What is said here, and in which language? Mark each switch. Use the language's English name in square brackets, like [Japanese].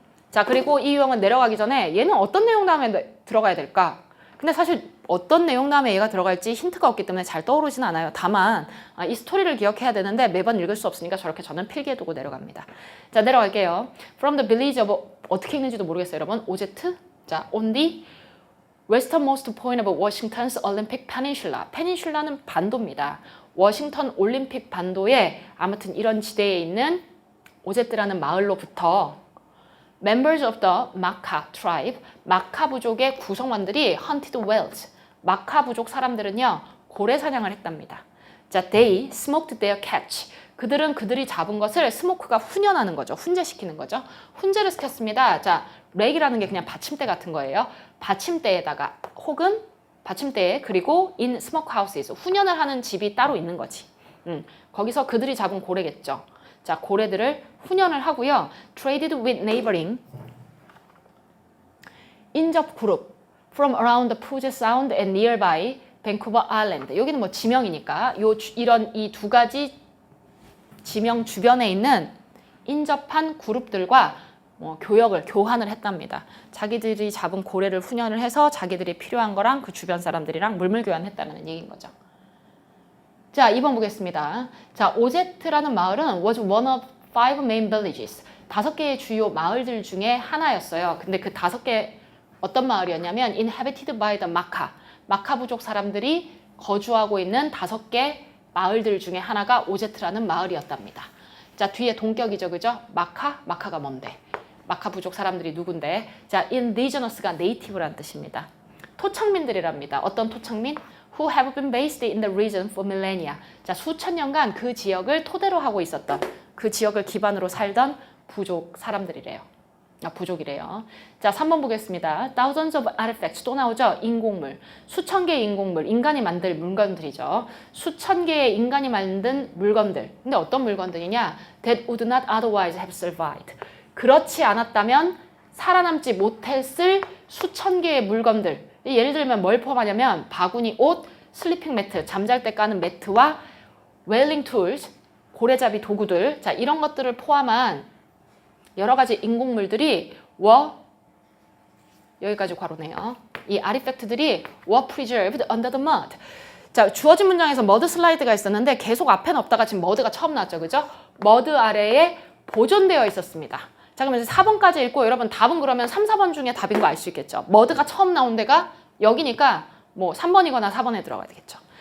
[Korean] 자, 그리고 이 유형은 내려가기 전에 얘는 어떤 내용 다음에 들어가야 될까? 근데 사실 어떤 내용 다음에 얘가 들어갈지 힌트가 없기 때문에 잘 떠오르진 않아요. 다만 이 스토리를 기억해야 되는데 매번 읽을 수 없으니까 저렇게 저는 필기해 두고 내려갑니다. 자, 내려갈게요. [English] From the village of [Korean] 어떻게 읽는지도 모르겠어요, 여러분. 오제트. [English] 자, on the westernmost point of Washington's Olympic Peninsula. [Korean] 페닌슐라는 반도입니다. 워싱턴 올림픽 반도에 아무튼 이런 지대에 있는 오제트라는 마을로부터 [English] Members of the Makah tribe, [Korean] 마카 부족의 구성원들이 [English] hunted whales, [Korean] 마카 부족 사람들은요 고래 사냥을 했답니다. [English] 자, they smoked their catch. [Korean] 그들은 그들이 잡은 것을 스모크가 훈연하는 거죠. 훈제시키는 거죠. 훈제를 시켰습니다. 자, 렉이라는 게 그냥 받침대 같은 거예요. 받침대에다가 혹은 받침대에 그리고 [English] in smokehouses [Korean] 훈연을 하는 집이 따로 있는 거지. 거기서 그들이 잡은 고래겠죠. 자, 고래들을 훈연을 하고요. [English] Traded with neighboring [Korean] 인접 그룹 [English] from around the Puget Sound and nearby Vancouver Island. [Korean] 여기는 뭐 지명이니까 이런 이 두 가지 지명 주변에 있는 인접한 그룹들과 교환을 했답니다. 자기들이 잡은 고래를 훈연을 해서 자기들이 필요한 거랑 그 주변 사람들이랑 물물 교환했다는 얘기인 거죠. 자, 2번 보겠습니다. 자, 오제트라는 마을은 [English] was one of 5 main villages. [Korean] 5개의 주요 마을들 중에 하나였어요. 근데 그 5개 어떤 마을이었냐면 [English] inhabited by the Makah. [Korean] 마카 부족 사람들이 거주하고 있는 5개 마을들 중에 하나가 오제트라는 마을이었답니다. 자, 뒤에 동격이죠, 그죠? 마카가 뭔데? 마카 부족 사람들이 누군데? 자, indigenous가 native란 뜻입니다. 토착민들이랍니다. 어떤 토착민? [English] Who have been based in the region for millennia. [Korean] 자, 수천 년간 그 지역을 토대로 하고 있었던, 그 지역을 기반으로 살던 부족 사람들이래요. 부족이래요. 자, 3번 보겠습니다. [English] Thousands of artifacts. [Korean] 또 나오죠? 인공물. 수천 개의 인공물. 인간이 만들 물건들이죠. 수천 개의 인간이 만든 물건들. 근데 어떤 물건들이냐? [English] That would not otherwise have survived. [Korean] 그렇지 않았다면 살아남지 못했을 수천 개의 물건들. 예를 들면 뭘 포함하냐면 바구니 옷, 슬리핑 매트, 잠잘 때 까는 매트와 웨일링 툴스, 고래잡이 도구들. 자, 이런 것들을 포함한 여러 가지 인공물들이 여기까지 괄호네요. 이 아티팩트들이 [English] were preserved under the mud. [Korean] 자, 주어진 문장에서 머드 슬라이드가 있었는데 계속 앞에는 없다가 지금 머드가 처음 나왔죠. 그죠? 머드 아래에 보존되어 있었습니다. 자, 그럼 이제 4번까지 읽고 여러분 답은 그러면 3, 4번 중에 답인 거 알 수 있겠죠. 머드가 처음 나온 데가 여기니까 뭐 3번이거나 4번에 들어가야 되겠죠.